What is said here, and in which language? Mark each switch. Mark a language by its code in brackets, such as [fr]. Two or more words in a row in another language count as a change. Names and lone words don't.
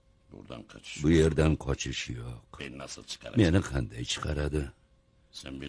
[tr] Buradan kaçış. [uz] Bu yerdan qochish yo'q. [tr] Beni nasıl çıkaracak? [uz] Meni qanday chiqaradi? [tr] Sen